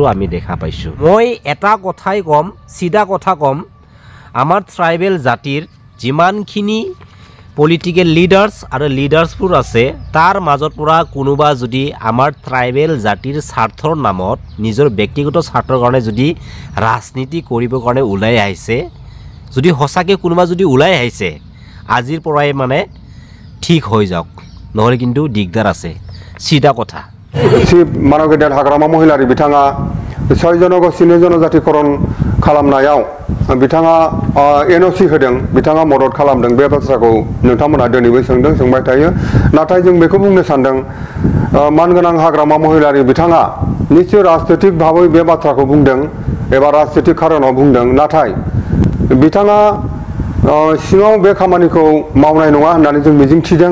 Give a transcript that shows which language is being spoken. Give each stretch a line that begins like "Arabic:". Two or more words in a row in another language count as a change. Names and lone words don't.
Assamese: আমি দেখা পাইছোঁ মই এটা কথাই ক'ম চিধা কথা ক'ম আমাৰ ট্ৰাইবেল জাতিৰ যিমানখিনি
English: political leaders
Assamese: আৰু লিডাৰ্ছবোৰ আছে তাৰ মাজৰ পৰা কোনোবা যদি আমাৰ ট্ৰাইবেল জাতিৰ স্বাৰ্থৰ নামত নিজৰ ব্যক্তিগত স্বাৰ্থৰ কাৰণে যদি ৰাজনীতি কৰিবৰ কাৰণে ওলাই আহিছে যদি সঁচাকৈ কোনোবা যদি ওলাই আহিছে আজিৰ পৰাই মানে ঠিক হৈ যাওক নহ'লে কিন্তু দিগদাৰ আছে চিধা কথা
Bodo: मानवीय हाग्रामा महिलार बिथाङा 6 जनगोष्ठीनि जनजातिकरण खालामनायाव बिथाङा एनअसि होदों बिथाङा मदद खालामदों बे बाथ्राखौ नोंथांमोना दिनैबो सोंबाय थायो नाथाय जों बेखौ बुंनो सानदों मानगोनां हाग्रामा महिलारि बिथाङा निश्चय राजनैतिक भाबै बे बाथ्राखौ बुंदों एबा राजनैतिक खारनाव बुंदों नाथाय बिथाङा सिङाव बे खामानिखौ मावनाय नङा होननानै जों मिजिंथिदों